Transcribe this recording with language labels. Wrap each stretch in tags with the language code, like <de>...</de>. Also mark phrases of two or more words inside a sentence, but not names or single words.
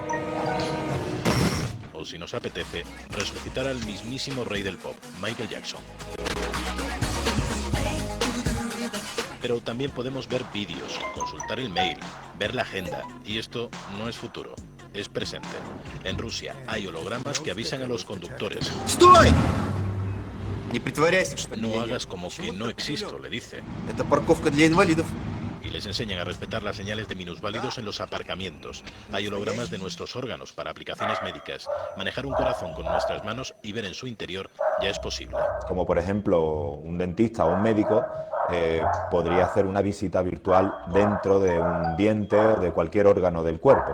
<es>O si nos apetece, resucitar al mismísimo rey del pop, Michael Jackson. Pero también podemos ver vídeos, consultar el mail, ver la agenda, y esto no es futuro, es presente. En Rusia hay hologramas que avisan a los conductores.</es> <ru>¡Sтой! Не притворяйся, что</ru> <es>No</es> <ru>меня нет.</ru> <es>hagas como que no existo, le dice.</es> <ru>Это парковка для инвалидов.</ru> <es>Y les enseñan a respetar las señales de minusválidos en los aparcamientos. Hay hologramas de nuestros órganos para aplicaciones médicas. Manejar un corazón con nuestras manos y ver en su interior ya es posible. Como por ejemplo un dentista o un médico podría hacer una visita virtual dentro de un diente o de cualquier órgano del cuerpo.</es>